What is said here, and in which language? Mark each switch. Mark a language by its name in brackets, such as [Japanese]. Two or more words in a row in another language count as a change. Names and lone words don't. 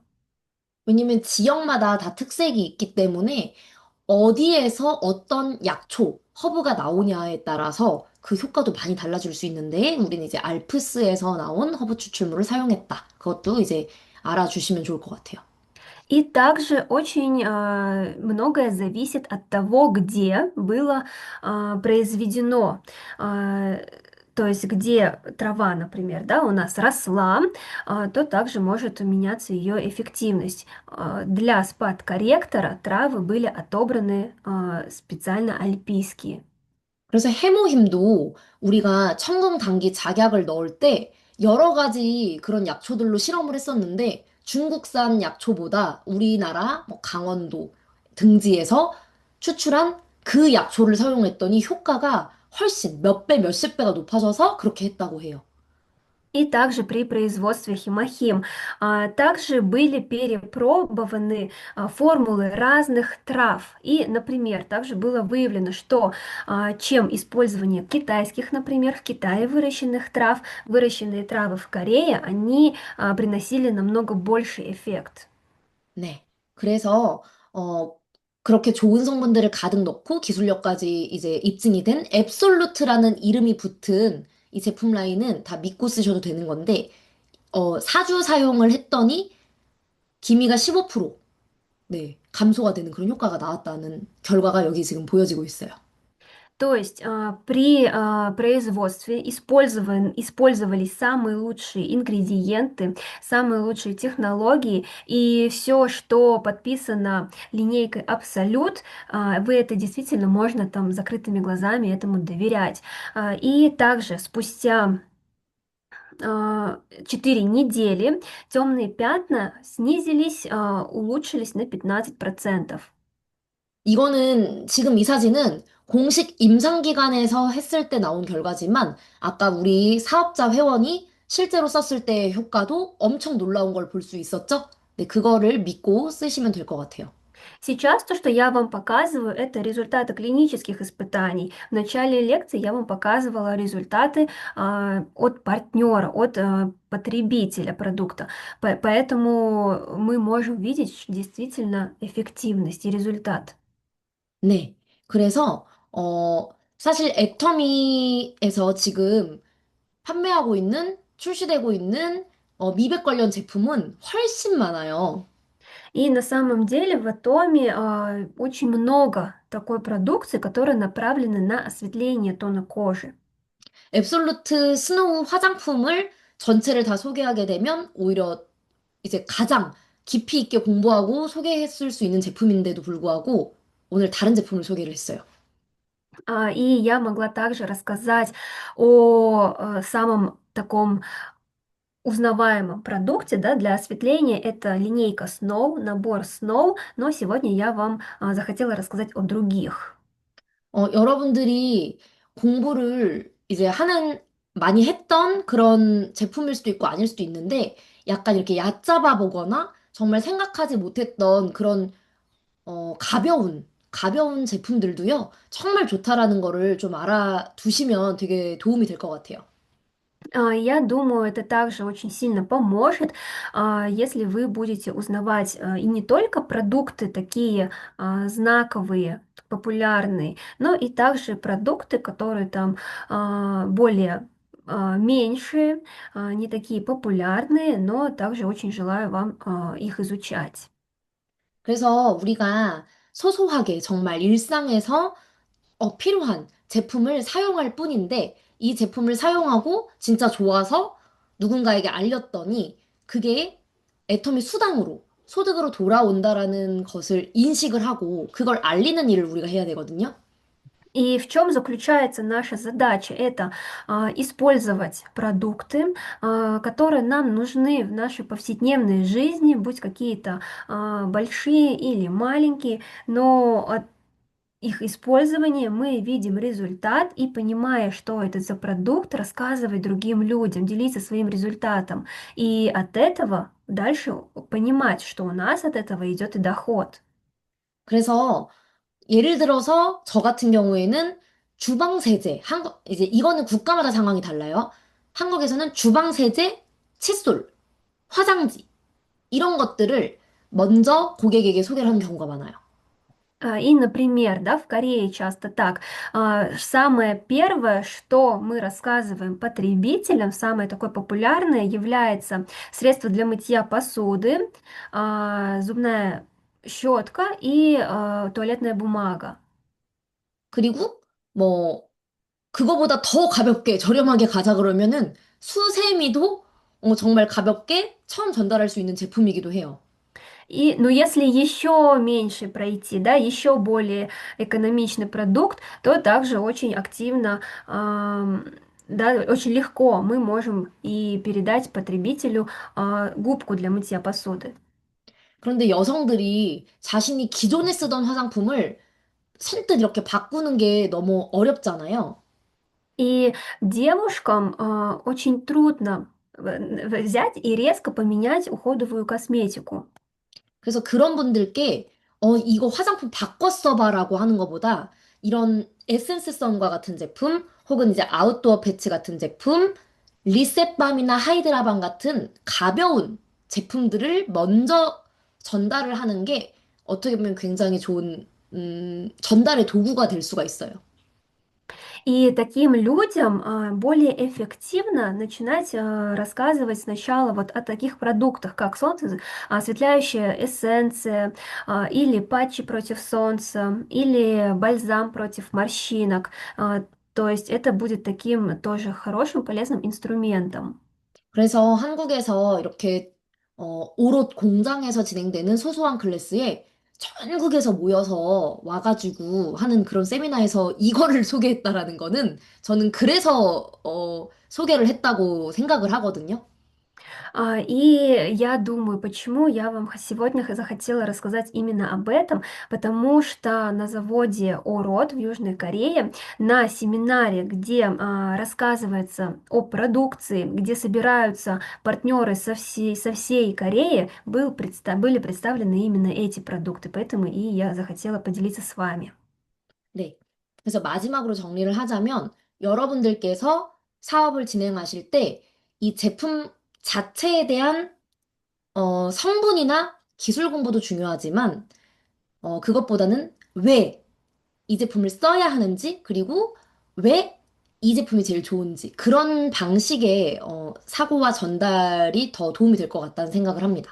[Korean] 왜냐면 지역마다 다 특색이 있기 때문에 어디에서 어떤 약초, 허브가 나오냐에 따라서 그 효과도 많이 달라질 수 있는데, 우리는 이제 알프스에서 나온 허브 추출물을 사용했다. 그것도 이제 알아주시면 좋을 것 같아요. [Russian] И также очень многое зависит от того, где было произведено. А, То есть где трава, например, да, у нас росла, то также может меняться ее эффективность. Для спад-корректора травы были отобраны специально альпийские. [Korean] 그래서 해모힘도 우리가 청금당귀 작약을 넣을 때 여러 가지 그런 약초들로 실험을 했었는데 중국산 약초보다 우리나라 뭐 강원도 등지에서 추출한 그 약초를 사용했더니 효과가 훨씬 몇 배, 몇십 배가 높아져서 그렇게 했다고 해요. [Russian] И также при производстве химохим также были перепробованы формулы разных трав. И, например, также было выявлено, что чем использование китайских, например, в Китае выращенных трав, выращенные травы в Корее, они приносили намного больший эффект. [Korean] 네. 그래서 그렇게 좋은 성분들을 가득 넣고 기술력까지 이제 입증이 된 앱솔루트라는 이름이 붙은 이 제품 라인은 다 믿고 쓰셔도 되는 건데 4주 사용을 했더니 기미가 15% 네, 감소가 되는 그런 효과가 나왔다는 결과가 여기 지금 보여지고 있어요. [Russian] То есть при производстве использовались самые лучшие ингредиенты, самые лучшие технологии, и все, что подписано линейкой Абсолют, вы это действительно можно там закрытыми глазами этому доверять. И также спустя 4 недели темные пятна снизились, улучшились на 15%. [Korean] 이거는 지금 이 사진은 공식 임상기관에서 했을 때 나온 결과지만 아까 우리 사업자 회원이 실제로 썼을 때의 효과도 엄청 놀라운 걸 볼 수 있었죠? 네, 그거를 믿고 쓰시면 될 것 같아요. [Russian] Сейчас то, что я вам показываю, это результаты клинических испытаний. В начале лекции я вам показывала результаты от партнера, от потребителя продукта. Поэтому мы можем видеть действительно эффективность и результат. [Korean] 네. 그래서, 사실 애터미에서 지금 판매하고 있는, 출시되고 있는 미백 관련 제품은 훨씬 많아요. [Russian] И на самом деле в Атоме очень много такой продукции, которая направлена на осветление тона кожи. [Korean] 앱솔루트 스노우 화장품을 전체를 다 소개하게 되면 오히려 이제 가장 깊이 있게 공부하고 소개했을 수 있는 제품인데도 불구하고 오늘 다른 제품을 소개를 했어요. [Russian] И я могла также рассказать о самом таком узнаваемом продукте, да, для осветления. Это линейка Snow, набор Snow, но сегодня я вам захотела рассказать о других. [Korean] 여러분들이 공부를 이제 많이 했던 그런 제품일 수도 있고 아닐 수도 있는데 약간 이렇게 얕잡아 보거나 정말 생각하지 못했던 그런 가벼운 제품들도요, 정말 좋다라는 거를 좀 알아두시면 되게 도움이 될 것 같아요. [Russian] Я думаю, это также очень сильно поможет, если вы будете узнавать и не только продукты такие знаковые, популярные, но и также продукты, которые там более меньшие, не такие популярные, но также очень желаю вам их изучать. [Korean] 그래서 우리가 소소하게 정말 일상에서 필요한 제품을 사용할 뿐인데 이 제품을 사용하고 진짜 좋아서 누군가에게 알렸더니 그게 애터미 수당으로 소득으로 돌아온다라는 것을 인식을 하고 그걸 알리는 일을 우리가 해야 되거든요. [Russian] И в чем заключается наша задача? Это использовать продукты, которые нам нужны в нашей повседневной жизни, будь какие-то большие или маленькие, но от их использования мы видим результат и, понимая, что это за продукт, рассказывать другим людям, делиться своим результатом. И от этого дальше понимать, что у нас от этого идет и доход. [Korean] 그래서 예를 들어서 저 같은 경우에는 주방 세제, 이제 이거는 국가마다 상황이 달라요. 한국에서는 주방 세제, 칫솔, 화장지 이런 것들을 먼저 고객에게 소개를 하는 경우가 많아요. [Russian] И, например, да, в Корее часто так. Самое первое, что мы рассказываем потребителям, самое такое популярное является средство для мытья посуды, зубная щетка и туалетная бумага. [Korean] 그리고 뭐 그거보다 더 가볍게 저렴하게 가자 그러면은 수세미도 정말 가볍게 처음 전달할 수 있는 제품이기도 해요. [Russian] И, но если еще меньше пройти, да, еще более экономичный продукт, то также очень активно, да, очень легко мы можем и передать потребителю губку для мытья посуды. [Korean] 그런데 여성들이 자신이 기존에 쓰던 화장품을 선뜻 이렇게 바꾸는 게 너무 어렵잖아요. [Russian] И девушкам очень трудно взять и резко поменять уходовую косметику. [Korean] 그래서 그런 분들께 이거 화장품 바꿔 써봐라고 하는 것보다 이런 에센스 썬과 같은 제품 혹은 이제 아웃도어 패치 같은 제품, 리셋밤이나 하이드라밤 같은 가벼운 제품들을 먼저 전달을 하는 게 어떻게 보면 굉장히 좋은 전달의 도구가 될 수가 있어요. [Russian] И таким людям более эффективно начинать рассказывать сначала вот о таких продуктах, как солнце, осветляющая эссенция, или патчи против солнца, или бальзам против морщинок. То есть это будет таким тоже хорошим, полезным инструментом. [Korean] 그래서 한국에서 이렇게 오롯 공장에서 진행되는 소소한 클래스에 전국에서 모여서 와가지고 하는 그런 세미나에서 이거를 소개했다라는 거는 저는 그래서 소개를 했다고 생각을 하거든요. [Russian] И я думаю, почему я вам сегодня захотела рассказать именно об этом, потому что на заводе Ород в Южной Корее на семинаре, где рассказывается о продукции, где собираются партнеры со всей Кореи, были представлены именно эти продукты, поэтому и я захотела поделиться с вами. [Korean] 네. 그래서 마지막으로 정리를 하자면 여러분들께서 사업을 진행하실 때 이 제품 자체에 대한 성분이나 기술 공부도 중요하지만 그것보다는 왜 이 제품을 써야 하는지, 그리고 왜 이 제품이 제일 좋은지, 그런 방식의 사고와 전달이 더 도움이 될 것 같다는 생각을 합니다.